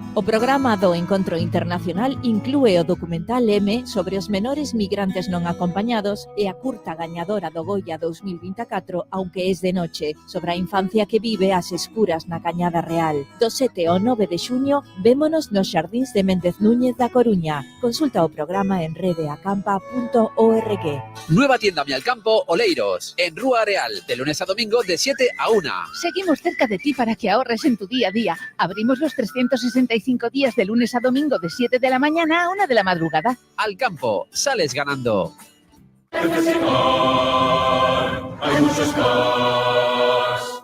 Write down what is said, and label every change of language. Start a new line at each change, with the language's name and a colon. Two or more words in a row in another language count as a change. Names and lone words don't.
Galician: O programa do Encontro Internacional inclúe o documental M sobre os menores migrantes non acompañados e a curta gañadora do Goya 2024, Aunque es de noche, sobre a infancia que vive ás escuras na Cañada Real. Do 7 ao 9 de xuño, vémonos nos xardíns de Méndez Núñez da Coruña. Consulta o programa en redeacampa.org.
Spanish: Nueva tienda Mialcampo Oleiros, en Rúa Real, de lunes a domingo de 7 a 1. Seguimos cerca de ti para que ahorres en tu día a día. Abrimos los 365 días de lunes a domingo de 7 de la mañana a 1 de la madrugada. Al campo, sales ganando. En Flexicar hay muchos cars.